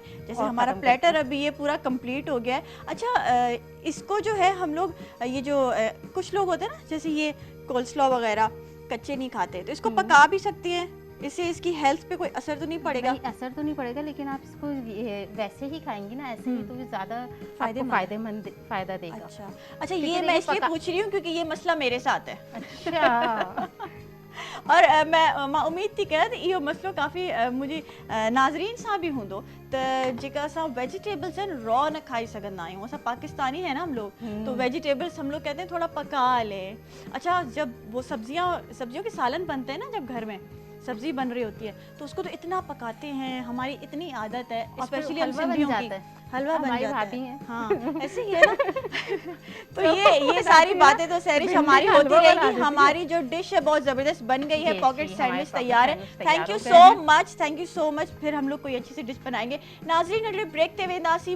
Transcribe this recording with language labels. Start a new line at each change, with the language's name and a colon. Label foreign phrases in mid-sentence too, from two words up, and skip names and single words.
Hindi: जैसे हमारा प्लेटर अभी ये पूरा कंप्लीट हो गया है। अच्छा, इसको जो है हम लोग ये जो कुछ लोग होते हैं ना, जैसे ये कोल्स्लॉ वगैरह कच्चे नहीं खाते, तो इसको पका भी सकती हैं, इससे इसकी हेल्थ पे कोई असर तो नहीं पड़ेगा? नहीं, असर तो नहीं पड़ेगा, लेकिन आप इसको वैसे ही खाएंगी ना, ऐसे ही, तो ये ज़्यादा फायदा देगा। अच्छा, ये मैं इसलिए पूछ रही हूँ क्योंकि ये मसला मेरे साथ है। अच्छा। और मैं
Sindhi: उम्मीद थी कि इहो मसलो काफ़ी मुझे नाज़रीन सां भी हूंदो, त जेका असां वेजिटेबल्स आहिनि रॉ न खाई सघंदा आहियूं।
Hindi: असां पाकिस्तानी है ना हम लोग, तो वेजिटेबल्स हम लोग कहते हैं थोड़ा पका ले। अच्छा, जब वो सब्जियों के सालन बनते हैं ना, जब घर में सब्जी बन रही होती है तो उसको तो इतना पकाते हैं, हमारी इतनी आदत है, स्पेशली हम सिंधियों की, हलवा बन जाता है। हाँ, ऐसे ही है ना। तो ये सारी बातें तो सैरिश हमारी होती रहेगी। हमारी जो डिश है बहुत जबरदस्त बन गई है,
English: pocket sandwich
Hindi: तैयार है।
English: Thank you so much.
Hindi: फिर हम लोग कोई अच्छी सी डिश बनाएंगे।
Sindhi: नाज़रीन, अगले ब्रेक ते वेंदासीं।